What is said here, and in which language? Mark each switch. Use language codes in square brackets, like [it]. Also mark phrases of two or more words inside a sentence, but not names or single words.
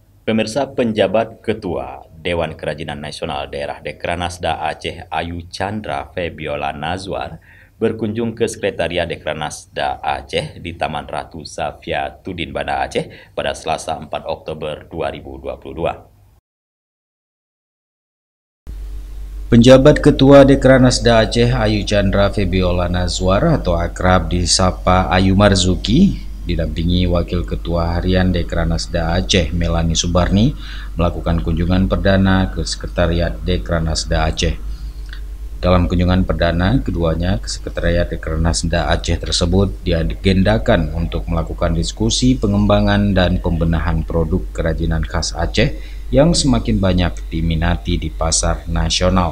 [id] Pemirsa, penjabat Ketua Dewan Kerajinan Nasional Daerah Dekranasda Aceh Ayu Chandra Febiola Nazwar berkunjung ke Sekretariat Dekranasda Aceh di Taman Ratu Safia Tudin Banda Aceh pada Selasa 4 Oktober 2022. Penjabat Ketua Dekranasda Aceh Ayu Chandra Febiola Nazwar atau akrab disapa Ayu Marzuki didampingi Wakil Ketua Harian Dekranasda Aceh Melani Subarni melakukan kunjungan perdana ke Sekretariat Dekranasda Aceh. Dalam kunjungan perdana keduanya ke Sekretariat Dekranasda Aceh tersebut diagendakan untuk melakukan diskusi pengembangan dan pembenahan produk kerajinan khas Aceh yang semakin banyak diminati di pasar nasional.